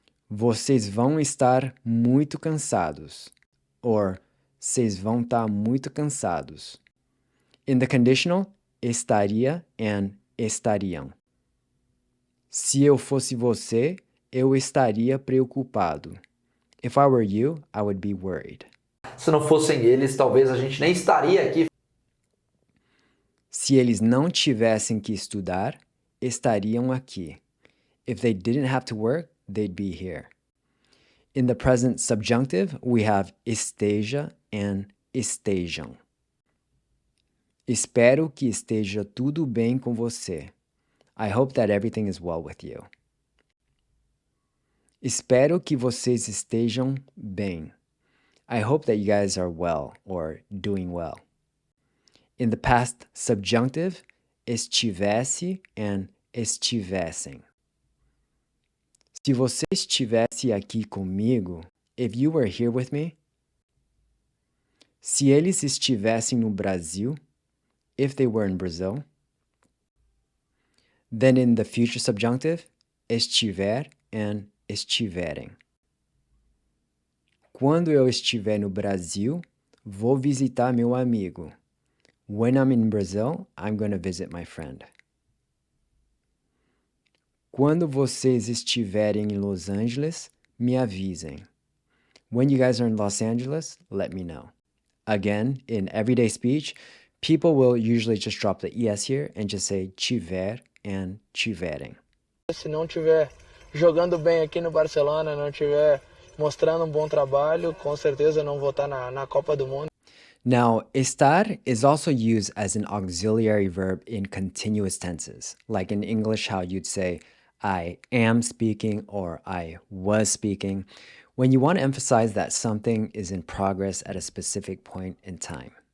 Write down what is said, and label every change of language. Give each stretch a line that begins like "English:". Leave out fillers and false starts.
Portuguese: Vocês vão estar muito cansados, or vocês vão estar muito cansados.
English: In the conditional, estaria and estariam.
Portuguese: Se eu fosse você, eu estaria preocupado.
English: If I were you, I would be worried.
Portuguese: Se não fossem eles, talvez a gente nem estaria aqui. Se eles não tivessem que estudar, estariam aqui.
English: If they didn't have to work, they'd be here. In the present subjunctive, we have esteja and estejam.
Portuguese: Espero que esteja tudo bem com você.
English: I hope that everything is well with you.
Portuguese: Espero que vocês estejam bem.
English: I hope that you guys are well or doing well. In the past subjunctive, estivesse and estivessem.
Portuguese: Se você estivesse aqui comigo,
English: if you were here with me.
Portuguese: Se eles estivessem no Brasil,
English: if they were in Brazil. Then in the future subjunctive, estiver and estiverem.
Portuguese: Quando eu estiver no Brasil, vou visitar meu amigo.
English: When I'm in Brazil, I'm going to visit my friend.
Portuguese: Quando vocês estiverem em Los Angeles, me avisem.
English: When you guys are in Los Angeles, let me know. Again, in everyday speech, people will usually just drop the ES here and just say tiver and tiverem.
Portuguese: Se não tiver jogando bem aqui no Barcelona, não tiver mostrando bom trabalho, com certeza não vou estar na Copa do Mundo.
English: Now, estar is also used as an auxiliary verb in continuous tenses, like in English how you'd say, I am speaking or I was speaking, when you want to emphasize that something is in progress at a specific point in time.